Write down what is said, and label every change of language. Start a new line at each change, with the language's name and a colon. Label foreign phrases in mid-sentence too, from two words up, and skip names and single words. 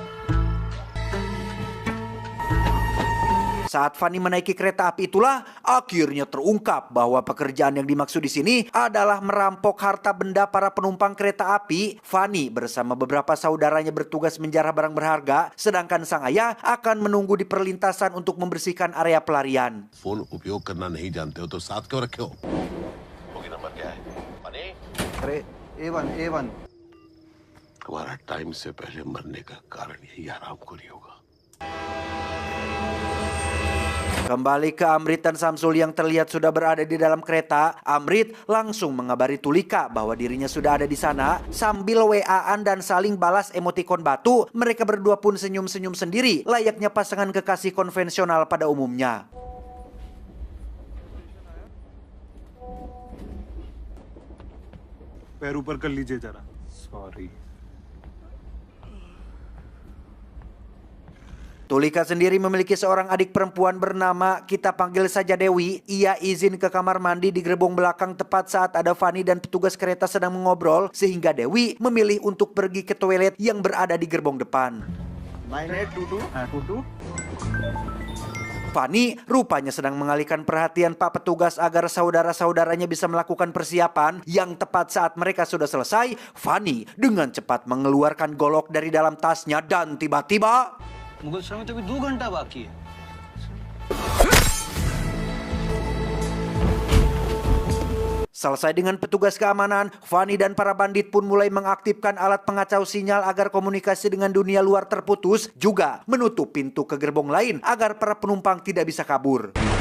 Indonesian: Saat Fani menaiki kereta api itulah akhirnya terungkap bahwa pekerjaan yang dimaksud di sini adalah merampok harta benda para penumpang kereta api. Fani bersama beberapa saudaranya bertugas menjarah barang berharga, sedangkan sang ayah akan menunggu di perlintasan untuk membersihkan area pelarian.
Hindi: फोन उपयोग करना नहीं जानते हो तो साथ क्यों रखे हो? बोगी नंबर क्या है? फनी? अरे A1 तुम्हारा टाइम से पहले मरने का कारण यही आराम को नहीं होगा.
Indonesian: Kembali ke Amrit dan Samsul yang terlihat sudah berada di dalam kereta. Amrit langsung mengabari Tulika bahwa dirinya sudah ada di sana. Sambil WA-an dan saling balas emotikon batu, mereka berdua pun senyum-senyum sendiri, layaknya pasangan kekasih konvensional pada umumnya.
Hindi: पैर ऊपर कर लीजिए जरा. Sorry.
Indonesian: Tulika sendiri memiliki seorang adik perempuan bernama, kita panggil saja Dewi. Ia izin ke kamar mandi di gerbong belakang tepat saat ada Fani dan petugas kereta sedang mengobrol, sehingga Dewi memilih untuk pergi ke toilet yang berada di gerbong depan. 9822 Fani rupanya sedang mengalihkan perhatian Pak Petugas agar saudara-saudaranya bisa melakukan persiapan. Yang tepat saat mereka sudah selesai, Fani dengan cepat mengeluarkan golok dari dalam tasnya dan tiba-tiba
Hindi: मुगल समय तो अभी 2 घंटा बाकी है.
Indonesian: Selesai dengan petugas keamanan, Fani dan para bandit pun mulai mengaktifkan alat pengacau sinyal agar komunikasi dengan dunia luar terputus, juga menutup pintu ke gerbong lain agar para penumpang tidak bisa kabur.